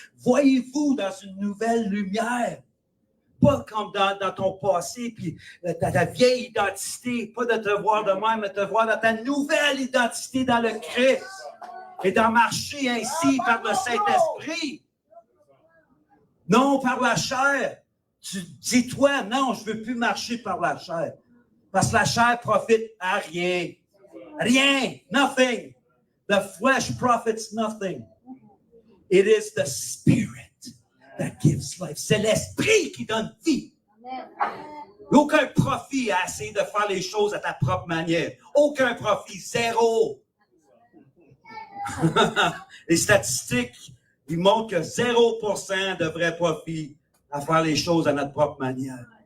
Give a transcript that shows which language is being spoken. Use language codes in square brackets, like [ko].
[fr] Voyez-vous dans une nouvelle lumière. Pas comme dans ton passé, puis ta vieille identité, pas de te voir de même, mais de te voir dans ta nouvelle identité dans le Christ. Et d'en marcher ainsi par le Saint-Esprit. Non par la chair. Tu dis-toi, non, je ne veux plus marcher par la chair. Parce que la chair profite à rien. Rien. [en] Nothing. The flesh profits nothing. It is the Spirit that gives life. [fr] C'est l'Esprit qui donne vie. Aucun profit à essayer de faire les choses à ta propre manière. Aucun profit. Zéro. Les statistiques, ils montrent que 0% de vrai profit à faire les choses à notre propre manière.